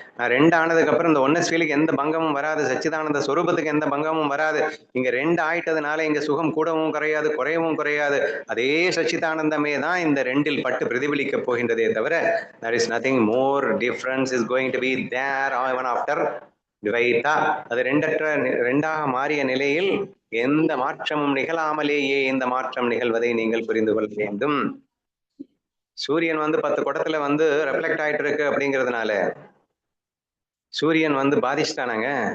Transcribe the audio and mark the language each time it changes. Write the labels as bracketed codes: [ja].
[ta] நான் ரெண்டு ஆனதுக்கு அப்புறம் இந்த ஒன்னஸ் ஃபீலுக்கு எந்த பங்கமும் வராது, சச்சிதானந்த சொரூபத்துக்கு எந்த பங்கமும் வராது. இங்க ரெண்டு ஆயிட்டதுனால இங்க சுகம் கூடவும் குறையாது, குறையவும் குறையாது. அதே சச்சிதானந்தமே தான் இந்த ரெண்டில் பட்டு பிரதிபலிக்க போகின்றதே தவிர [en] there is nothing more difference is going to be there even after துவைதா. [ta] அது ரெண்டாக மாறிய நிலையில் எந்த மாற்றமும் நிகழாமலேயே இந்த மாற்றம் நிகழ்வதை நீங்கள் புரிந்து கொள்ள வேண்டும். சூரியன் 10 குடத்துல ரெஃப்ளெக்ட் ஆயிட்டு இருக்கு அப்படிங்கிறதுனால சூரியன் பாதிச்சுட்டானாங்க?